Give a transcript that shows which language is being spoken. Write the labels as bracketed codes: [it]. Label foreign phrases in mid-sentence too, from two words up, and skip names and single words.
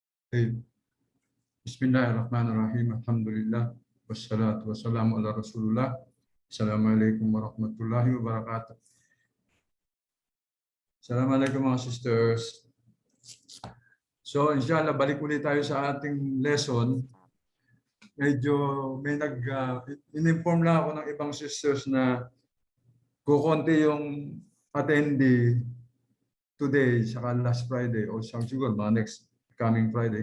[ar] Hey, Bismillahirrahmanirrahim. Alhamdulillah. والصلاة والسلام على رسول الله. السلام عليكم ورحمة الله وبركاته. [tl] Assalamualaikum mga sisters. So, inshallah, balik ulit tayo sa ating lesson. Medyo may in-inform lang ako ng ibang sisters na kukonti yung attendee today, saka [en] last Friday, [tl] o siguro mga [en] next coming Friday.